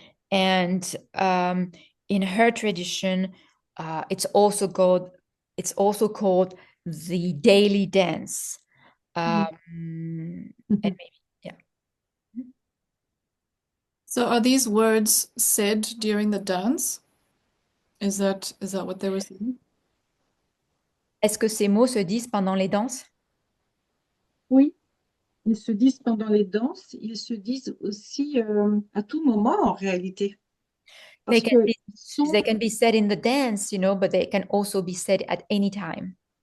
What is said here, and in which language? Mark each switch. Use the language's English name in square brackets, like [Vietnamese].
[English] And in her tradition, it's also called the daily dance. And maybe, yeah. So are these words said during the dance? Is that what they were saying? [French] Est-ce que ces mots se disent pendant les danses? Oui, ils se disent pendant les danses, ils se disent aussi à tout moment en réalité. Parce que [English] They can be said in the dance, but they can also be said at any time.